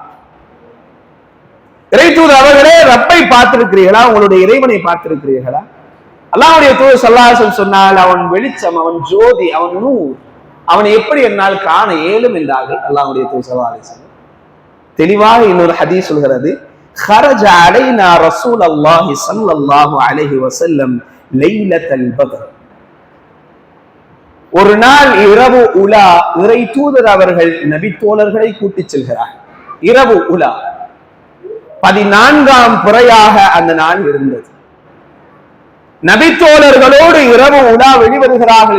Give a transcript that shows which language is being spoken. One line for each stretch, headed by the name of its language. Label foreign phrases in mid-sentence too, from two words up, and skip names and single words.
Tamil: இறை தூதர் அவர்களே, ரப்பை பார்த்திருக்கிறீர்களா, உங்களுடைய இறைவனை பார்த்திருக்கிறீர்களா? அல்லாஹ்வுடைய தூதர்
Arabic: صلى الله عليه وسلم
Tamil: சொன்னால், அவன் வெளிச்சம், அவன் ஜோதி, அவன் நூர், அவனை எப்படி என்னால் காண இயலும் என்றார்கள் அல்லாஹ்வுடைய தூதர்
Arabic: صلى الله عليه وسلم.
Tamil: தெளிவாக இன்னொரு ஹதீஸ் சொல்கிறது,
Arabic: خرج علينا رسول الله صلى الله عليه وسلم ليلة البدر.
Tamil: ஒரு நாள் இரவு உலா, இறை தூதர் அவர்கள் நபி தோழர்களை கூட்டிச் செல்கிறார். இரவு உலா 14ஆம் பிறையாக அந்த நாள் இருந்தது. நபி தோழர்களோடு இரவு உலா வெளிவருகிறார்கள்.